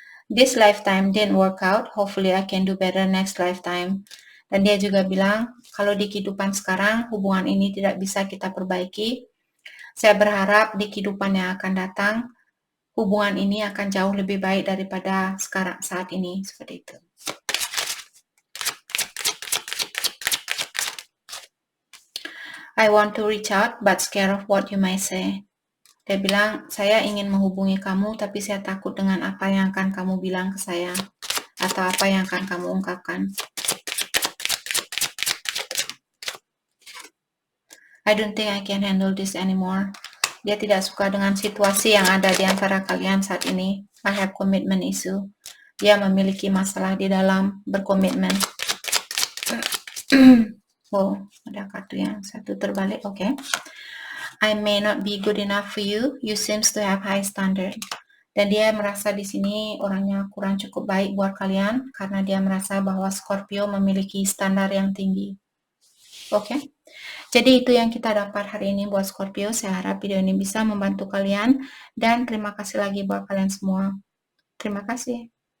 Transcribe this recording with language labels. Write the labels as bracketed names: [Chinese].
[English] This lifetime didn't work out, hopefully I can do better next lifetime. [Indonesian] Dan dia juga bilang, kalau di kehidupan sekarang, hubungan ini tidak bisa kita perbaiki. Saya berharap di kehidupan yang akan datang, hubungan ini akan jauh lebih baik daripada sekarang saat ini, seperti itu. [English] I want to reach out, but scared of what you might say. [Indonesian] Dia bilang, saya ingin menghubungi kamu, tapi saya takut dengan apa yang akan kamu bilang ke saya, atau apa yang akan kamu ungkapkan. [English] I don't think I can handle this anymore. [Indonesian] Dia tidak suka dengan situasi yang ada di antara kalian saat ini. [English] I have commitment issue. [Indonesian] Dia memiliki masalah di dalam berkomitmen. Oh, ada kartu yang satu terbalik. Okay. [English] I may not be good enough for you. You seems to have high standard. [Indonesian] Dan dia merasa di sini orangnya kurang cukup baik buat kalian karena dia merasa bahwa Scorpio memiliki standar yang tinggi. Oke. Jadi itu yang kita dapat hari ini buat Scorpio. Saya harap video ini bisa membantu kalian dan terima kasih lagi buat kalian semua. Terima kasih.